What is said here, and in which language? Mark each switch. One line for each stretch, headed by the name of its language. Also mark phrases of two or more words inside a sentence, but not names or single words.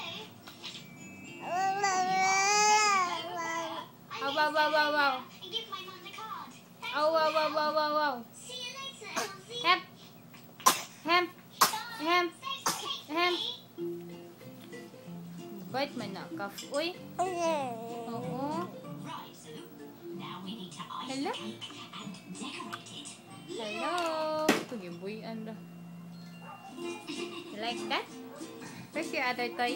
Filipino: Wow. Wow. Hem. Bait man na kaf. Uy. Oo. Hello. Ito yung boy. Ano?
English: You like that? Where's your other toy?